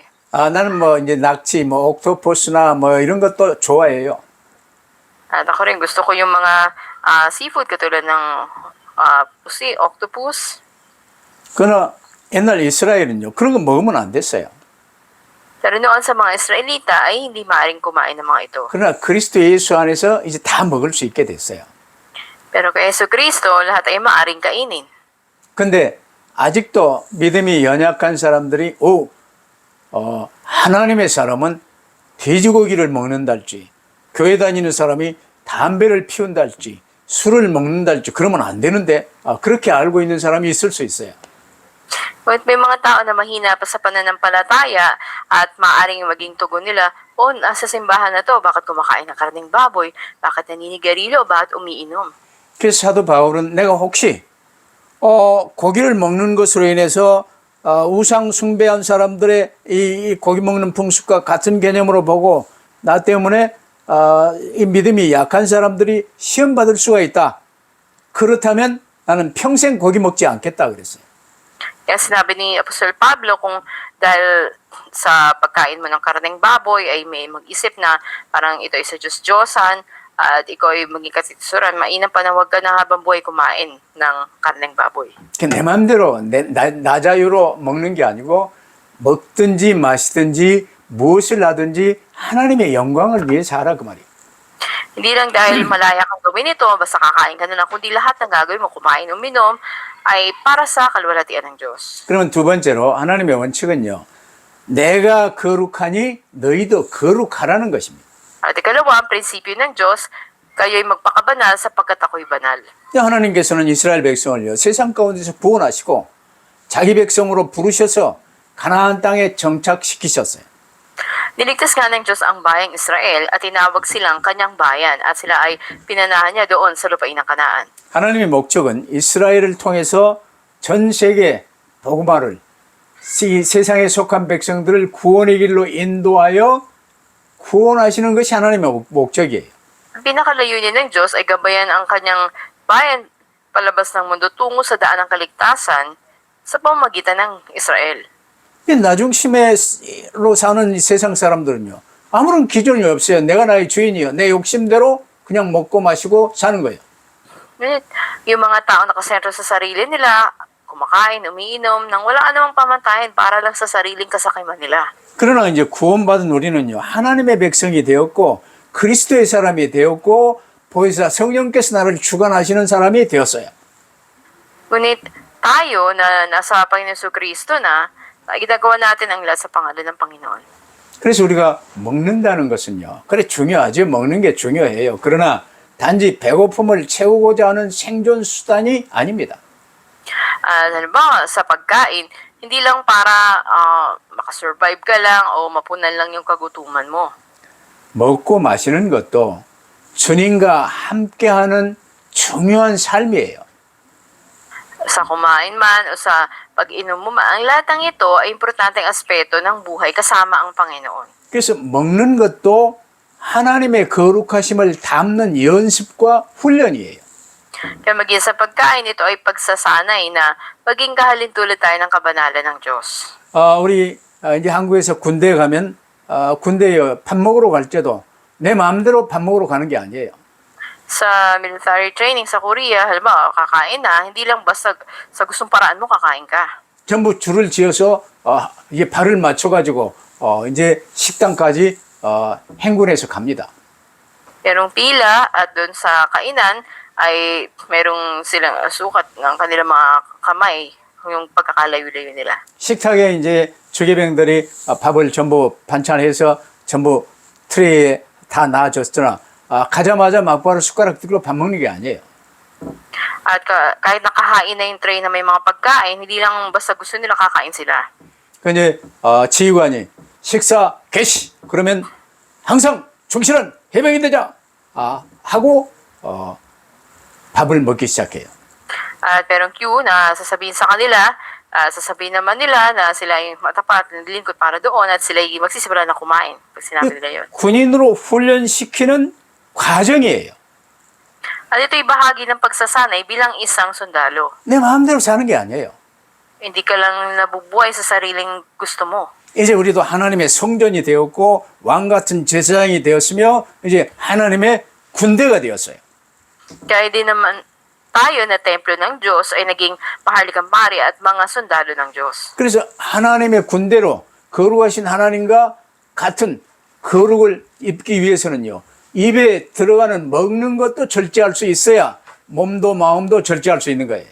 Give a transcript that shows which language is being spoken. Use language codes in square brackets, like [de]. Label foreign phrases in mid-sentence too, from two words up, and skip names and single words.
[ko] 나는 뭐 이제 낙지, 뭐 옥토퍼스나 뭐 이런 것도 좋아해요. [tl] At ako rin gusto ko yung mga seafood katulad ng pusi, octopus. [ko] 그러나 옛날 이스라엘은요. 그런 거 먹으면 안 됐어요. [tl] Pero noon sa mga Israelita ay hindi maaaring kumain ng mga ito. [ko] 그러나 그리스도 예수 안에서 이제 다 먹을 수 있게 됐어요. [tl] Pero kay Hesus Kristo, lahat ay maaaring kainin. [ko] 근데 아직도 믿음이 연약한 사람들이 하나님의 사람은 돼지고기를 먹는달지 교회 다니는 사람이 담배를 피운달지 술을 먹는달지 그러면 안 되는데 그렇게 알고 있는 사람이 있을 수 있어요. [tl] Ngunit may mga tao na mahina pa sa pananampalataya at maaaring maging tugon nila, nasa simbahan na to, bakit kumakain ng karneng baboy? Bakit naninigarilyo? Bakit umiinom? [ko] 그래서 사도 바울은 내가 혹시 고기를 먹는 것으로 인해서 우상 숭배한 사람들의 이 고기 먹는 풍습과 같은 개념으로 보고 나 때문에 이 믿음이 약한 사람들이 시험 받을 수가 있다. 그렇다면 나는 평생 고기 먹지 않겠다 그랬어요. [tl] Kaya sinabi ni Apostol Pablo kung dahil sa pagkain mo ng karneng baboy ay may mag-isip na parang ito ay sa Diyos-Diyosan at ikaw ay maging katitusuran, mainam pa na huwag ka na habang buhay kumain ng karneng baboy. [ko] 내 마음대로 나 자유로 먹는 게 아니고 먹든지 마시든지 무엇을 하든지 하나님의 영광을 위해서 하라 그 말이에요. [tl] Hindi lang dahil malaya kang gawin ito, basta kakain ka na lang, kundi lahat ng gagawin mo, kumain, uminom, ay para sa kalwalhatian ng Diyos. [ko] 그러면 두 번째로 하나님의 원칙은요. 내가 거룩하니 너희도 거룩하라는 것입니다. [tl] At ikalawa, ang prinsipyo ng Diyos, kayo'y magpakabanal sapagkat ako'y banal. [ko] 하나님께서는 이스라엘 백성을요. 세상 가운데서 구원하시고 자기 백성으로 부르셔서 가나안 땅에 정착시키셨어요. [tl] Niligtas nga ng Diyos ang bayang Israel at tinawag silang kanyang bayan at sila ay pinanahan niya doon sa lupain ng Kanaan. [ko] 하나님의 목적은 이스라엘을 통해서 전 세계 복음화를 이 세상에 속한 백성들을 구원의 길로 인도하여 구원하시는 것이 하나님의 목적이에요. [tl] Ang pinakalayunin ng Diyos ay gabayan ang kanyang bayan palabas ng mundo tungo sa daan ng kaligtasan sa pamamagitan ng Israel. [ko] 나중심으로 사는 이 세상 사람들은요. 아무런 기준이 없어요. 내가 나의 주인이요. 내 욕심대로 그냥 먹고 마시고 사는 거예요. [tl] Ngunit yung mga tao nakasentro sa sarili nila, kumakain, umiinom, nang wala anumang pamantayan para lang sa sariling kasakiman nila. [ko] 그러나 이제 구원받은 우리는요. 하나님의 백성이 되었고 그리스도의 사람이 되었고 보혜사 성령께서 나를 주관하시는 사람이 되었어요. [tl] Ngunit tayo na nasa Panginoon Kristo na, ay ginagawa natin ang lahat sa pangalan ng Panginoon. [ko] 그래서 우리가 먹는다는 것은요. 그래 중요하죠. 먹는 게 중요해요. 그러나 단지 배고픔을 채우고자 하는 생존 수단이 아닙니다. [tl] Halimbawa, sa pagkain, hindi lang para makasurvive ka lang o mapunan lang yung kagutuman mo. [ko] 먹고 마시는 것도 주님과 함께하는 중요한 삶이에요. [tl] Sa kumain man o sa pag-inom mo man, ang lahat ng ito ay importanteng aspeto ng buhay kasama ang Panginoon. [ko] 그래서 먹는 것도 하나님의 거룩하심을 담는 연습과 훈련이에요. [tl] Kaya maging sa pagkain, ito ay pagsasanay na maging kahalintulad tayo ng kabanalan ng Diyos. [ko] 우리 이제 한국에서 군대에 가면 군대에 밥 먹으러 갈 때도 내 마음대로 밥 먹으러 가는 게 아니에요. [tl] Sa [en] military training [tl] sa Korea, halimbawa, kakain na, hindi lang basta sa gustong paraan mo kakain ka. [ko] 전부 줄을 지어서 이게 발을 맞춰가지고 이제 식당까지 행군해서 갑니다. [tl] Merong pila at doon sa kainan ay merong silang sukat ng kanilang mga kamay, yung pagkakalayo-layo nila. [ko] 식탁에 이제 주계병들이 밥을 전부 반찬해서 전부 트레이에 다 놔줬으나 가자마자 막바로 숟가락 들고 밥 먹는 게 아니에요. [tl] At kahit nakahain na yung tray na may mga pagkain, hindi lang basta gusto nila kakain sila. [ko] 그 이제 지휘관이 식사 개시 그러면 항상 충실한 해병이 되자 하고 밥을 먹기 시작해요. [tl] At merong cue na sasabihin sa kanila, sasabihin naman nila na sila yung matapat, nilingkod para doon at sila yung magsisimula na kumain pag sinabi nila yun. [ko] 군인으로 훈련시키는 과정이에요. [tl] At ito'y bahagi ng pagsasanay bilang isang sundalo. [ko] 내 마음대로 사는 게 아니에요. [tl] Hindi ka lang nabubuhay sa sariling gusto mo. [ko] 이제 우리도 하나님의 성전이 되었고 왕 같은 제사장이 되었으며 이제 하나님의 군대가 되었어요. [tl] Kaya din naman tayo na templo ng Diyos ay naging maharlikang pari at mga sundalo ng Diyos. [ko] 그래서 하나님의 군대로 거룩하신 하나님과 같은 거룩을 입기 위해서는요. 입에 들어가는 먹는 것도 절제할 수 있어야 몸도 마음도 절제할 수 있는 거예요.